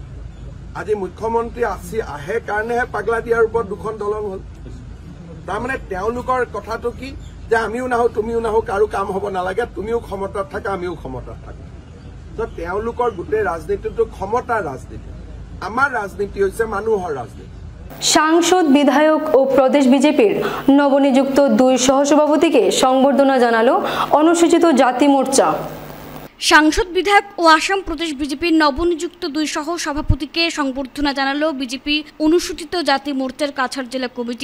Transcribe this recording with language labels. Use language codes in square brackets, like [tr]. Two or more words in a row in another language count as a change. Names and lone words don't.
[as] আজি মুখ্যমন্ত্ৰী আহে কাৰণেহে পাগলাদিয়াৰ ওপৰত 2খন দলং হল। তাৰমানে তেওঁলোকৰ কথাটো কি যে আমিও নাহো তুমিও নাহো, কাৰো কাম হ'ব নালাগে, তুমিও ক্ষমতাত থাকা আমিও ক্ষমতাত থাকা। তো তেওঁলোকৰ গোটেই ৰাজনীতিটো ক্ষমতাৰ ৰাজনীতি। [bn] আমার রাজনীতি হচ্ছে মানুহৰ রাজনীতি। সাংসদ, বিধায়ক ও প্রদেশ বিজেপির নবনিযুক্ত 2 সহসভাপতিকে সংবর্ধনা জানালো অনুসূচিত জাতি মোর্চা। সাংসদ, বিধায়ক ও আসাম প্রদেশ বিজেপির নবনিযুক্ত 2 সহসভাপতিকে সংবর্ধনা জানালো বিজেপি অনুসূচিত জাতি মোর্চার কাছাড় জেলা কমিটি।